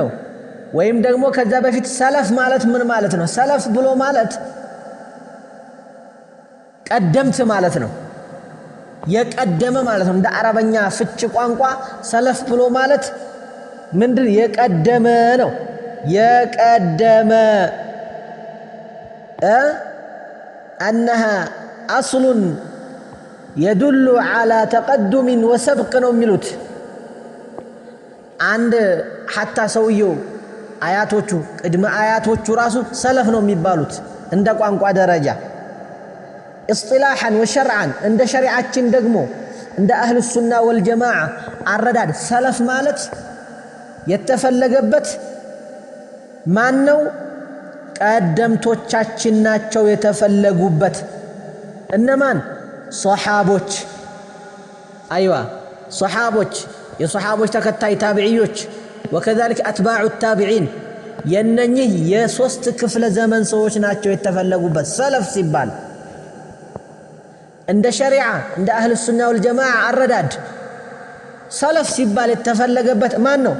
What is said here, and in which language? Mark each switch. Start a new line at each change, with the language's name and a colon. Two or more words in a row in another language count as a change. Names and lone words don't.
Amharic: ወይም ደግሞ ከዛ በፊት ሰለፍ ማለት ምን ማለት ነው? ሰለፍ ብሎ ማለት ቀደምት ማለት ነው። የቀደመ ማለት ነው። እንደ አረበኛ ፍች ቋንቋ ሰለፍ ብሎ ማለት ምንድን የቀደመ ነው። የቀደመ
Arabic: أنها أصل يدل على تقدم وسبق
Amharic: ነው የሚሉት። አንድ حتى ሰውየው አያቶቹ ቅድመ አያቶቹ ራሱ ሰለፍ ነው የሚባሉት እንደ ቋንቋ ደረጃ።
Arabic: اصطلاحا وشرعا
Amharic: እንደ ሸሪዓችን ደግሞ እንደ
Arabic: أهل السنة والجماعة
Amharic: አረዳድ ሰለፍ ማለት የተፈለገበት ማን ነው? ቀደምቶቻችን ናቸው የተፈለጉበት። እነማን? ሷሃቦች። አይዋ ሷሃቦች፣ የሷሃቦች ተከታይ ታቢዒዎች፣
Arabic: وكذلك أتباع التابعين
Amharic: የነኚህ የሶስት ክፍለ ዘመን ሰዎች ናቸው የተፈለጉበት ሰለፍ ሲባል። እንደ ሸሪዓ እንደ
Arabic: أهل السنة والجماعة
Amharic: አረዳድ ሰለፍ ሲባል የተፈለገበት ማን ነው?